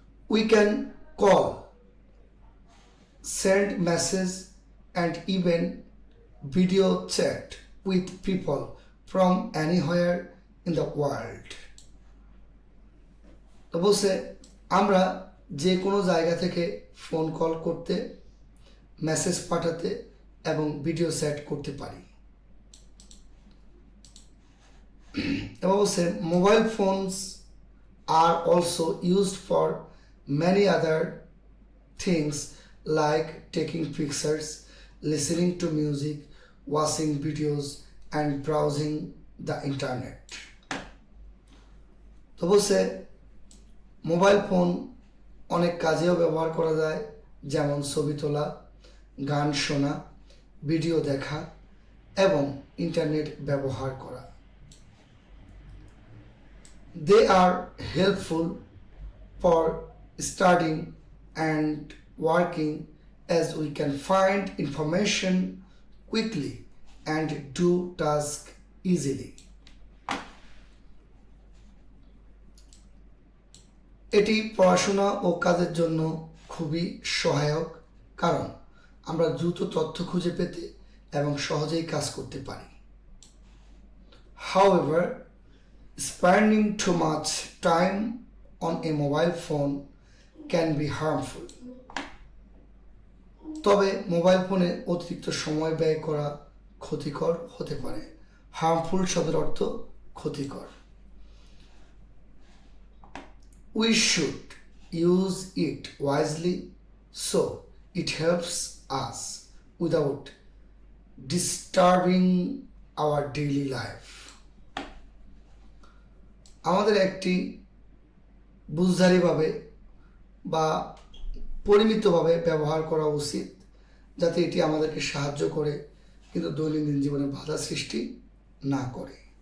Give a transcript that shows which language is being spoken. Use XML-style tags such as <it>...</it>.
<en>We can call, send message and even video chat with people from anywhere in the world.</en> <bn>তো বলছে আমরা যে কোনো জায়গা থেকে ফোন কল করতে, মেসেজ পাঠাতে এবং ভিডিও চ্যাট করতে পারি। এবার বলছে</bn> <en>Mobile phones are also used for many other things like taking pictures, listening to music, watching videos and browsing the internet.</en> <bn>তো বলছে মোবাইল ফোন অনেক কাজেও ব্যবহার করা যায়, যেমন ছবি তোলা, গান শোনা, ভিডিও দেখা এবং ইন্টারনেট ব্যবহার করা।</bn> <en>They are helpful for studying and working as we can find information quickly and do tasks easily.</en> <bn>এটি পড়াশোনা ও কাজের জন্য খুবই সহায়ক, কারণ আমরা দ্রুত তথ্য খুঁজে পেতে এবং সহজেই কাজ করতে পারি।</bn> <en>However, spending too much time on a mobile phone can be harmful.</en> <bn>তবে মোবাইল ফোনে অতিরিক্ত সময় ব্যয় করা ক্ষতিকর হতে পারে। হার্মফুল শব্দের অর্থ ক্ষতিকর।</bn> <en>We should use it wisely so it helps us without disturbing our daily life.</en> <bn>আমাদের একটি বুঝদারিভাবে বা পরিমিতভাবে ব্যবহার করা উচিত, যাতে এটি আমাদেরকে সাহায্য করে কিন্তু দৈনন্দিন জীবনে বাধা সৃষ্টি না করে।</bn>